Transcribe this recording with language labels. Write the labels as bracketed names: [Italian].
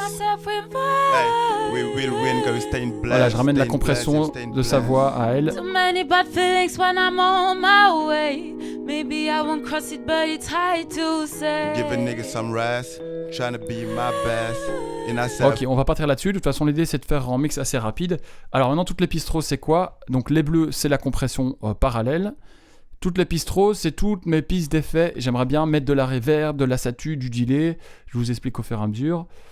[English] Hey, we will win because we stay in blessed. [French] Voilà, je ramène la compression de sa voix à elle. [English] Too many bad feelings when I'm on my way. Maybe I won't cross it, but it's hard to say. Give a nigga some rest. Trying to be my best. In ourself. [French] Ok, on va partir là-dessus. De toute façon, l'idée c'est de faire un mix assez rapide. Alors maintenant, toutes les pistes roses, c'est quoi? Donc les bleus, c'est la compression parallèle. Toutes les pistes roses, c'est toutes mes pistes d'effets. J'aimerais bien mettre de la reverb, de la satu, du delay. Je vous explique au fur et à mesure.